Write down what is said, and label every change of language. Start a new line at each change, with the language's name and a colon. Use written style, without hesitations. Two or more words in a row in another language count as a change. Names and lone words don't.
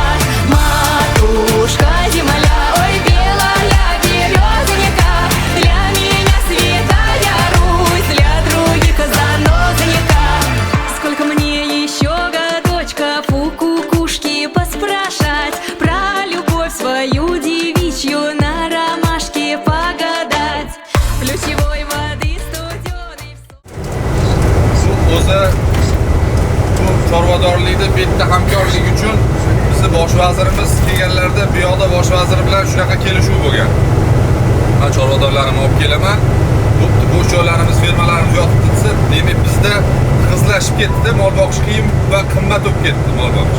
Russian: Матушка земля, ой, белая березонька, для меня святая Русь, для других занозонька. Сколько мне еще годочков у кукушки поспрашать про любовь свою девичью, на ромашке погадать, ключевой воды студеной.
Uzbek: O'zi bu chorvadorlikda bitta hamkorlik uchun bizni bosh vazirimiz kelganlarda bu yoqda bosh vazir bilan shunaqa kelishuv bo'lgan. Men chorvadorlarimni olib kelaman. Bo'pti, bo'sh joylarimiz, fermalarimiz yotib ketsa, demak bizda qizlashib ketdi, mol boqish qiyin va qimmat bo'lib ketdi mol boqish.